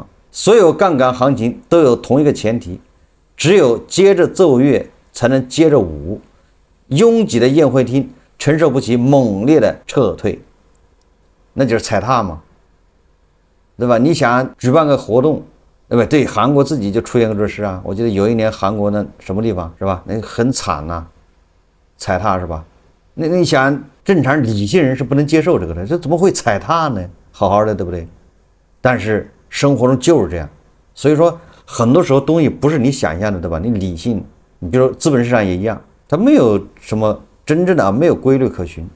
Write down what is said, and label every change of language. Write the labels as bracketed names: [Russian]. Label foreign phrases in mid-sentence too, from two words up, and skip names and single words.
[Chinese] 所有槓桿行情都有同一個前提，只有接着奏樂才能接着舞。擁擠的宴會廳承受不起猛烈的撤退，那就是踩踏嘛，對吧？你想舉辦個活動，对吧？对，韓國自己就出現過這事啊。我記得有一年韓國那什麼地方是吧？那很慘吶，踩踏是吧？那你想正常理性人是不能接受這個的，這怎麼會踩踏呢？好好的，对不對？但是生活中就是這樣，所以說很多時候東西不是你想象的，对吧？你理性，你比如說資本市場也一樣，它沒有什麼真正的啊，沒有規律可循。